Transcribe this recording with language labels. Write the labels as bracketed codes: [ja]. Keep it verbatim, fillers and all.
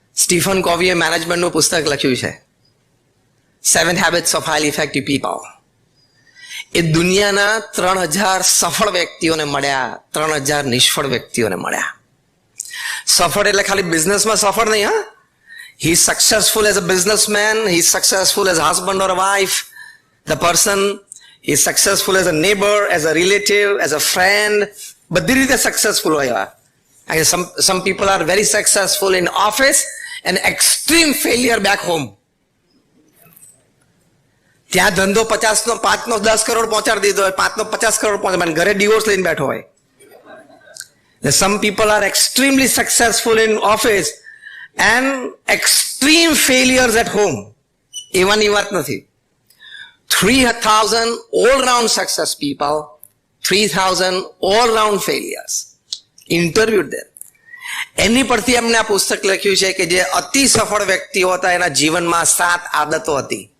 [gu] Stephen કોવીએ મેનેજમેન્ટનું પુસ્તક લખ્યું છે, seven habits of highly effective people. એ દુનિયાના ત્રણ હજાર સફળ વ્યક્તિઓને મળ્યા, ત્રણ હજાર નિષ્ફળ વ્યક્તિઓને મળ્યા. સફળ એટલે ખાલી બિઝનેસમાં સફળ નહીં, હા. [en] He is successful as a businessman, he is successful as a husband or a wife, the person, he is successful as a neighbor, as a relative, as a friend. [gu] બધી રીતે સક્સેસફુલ હોય એવા. અને [en] some some people are very successful in office and extreme failure back home. [gu] ત્યાં ધંધો પચાસ નો પાંચ નો દસ કરોડ પહોંચાડી દીધો હોય, પાંચ નો પચાસ કરોડ પહોંચાડે, ઘરે ડિવોર્સ લઈને બેઠો હોય. [en] Some people are extremely successful in office and extreme failures at home. [gu] એવાની વાત નથી. [en] three thousand all round success people, three thousand all round failures. Interviewed them. [gu] એની પરથી એમને આ પુસ્તક લખ્યું છે કે જે અતિ સફળ વ્યક્તિઓ હતા એના જીવનમાં સાત આદતો હતી.